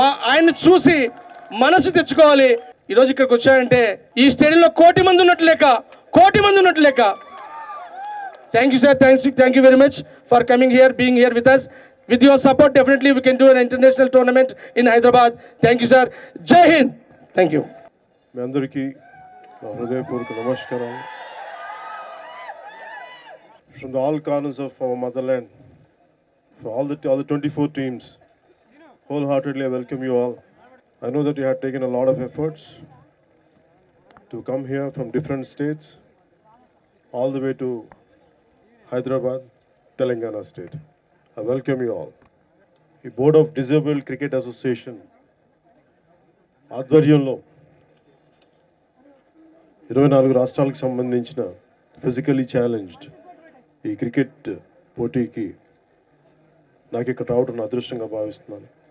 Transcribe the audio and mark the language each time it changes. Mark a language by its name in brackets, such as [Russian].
[Telugu] ఆయన్ని చూసి మనసు తెచ్చుకోవాలి. ఈరోజు ఇక్కడికి వచ్చారంటే ఈ స్టేడియంలో కోటి మంది ఉన్నట్లు లెక్క. [English] Thank you sir, thank you very much for coming here, being here with us. With your support, definitely we can do an international tournament in Hyderabad. Thank you, sir. Jai Hind. Thank you. [Telugu] మీ అందరికీ నా హృదయపూర్వక నమస్కారాలు. [English] From the all corners of our motherland, for all the 24 teams, wholeheartedly I welcome you all. I know that you have taken a lot of efforts to come here from different states, all the way to Hyderabad, Telangana state. I welcome you all. [Telugu] The Board of Disabled Cricket Association ఆధ్వర్యంలో 24 రాష్ట్రాలకు సంబంధించిన physically challenged ఈ cricket పోటీకి నాకు ఇక్కడ రావడం నా అదృష్టంగా భావిస్తున్నాను.